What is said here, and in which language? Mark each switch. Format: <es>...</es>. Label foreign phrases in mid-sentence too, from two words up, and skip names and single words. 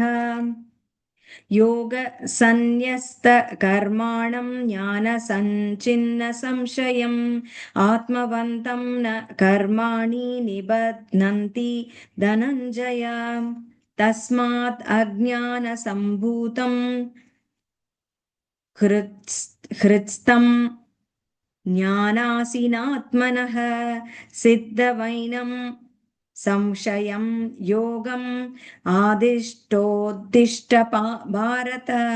<sa>योग संन्यस्त कर्माणं ज्ञान संचिन्न संशयम् आत्मवन्तं न कर्माणि निबध्नन्ति धनञ्जय। तस्मात् अज्ञान सम्भूतम् हृत्स्थम् ज्ञानासिनात्मनः छित्त्वैनम् संशयम् योगम् आतिष्ठोत्तिष्ठ भारत.</sa>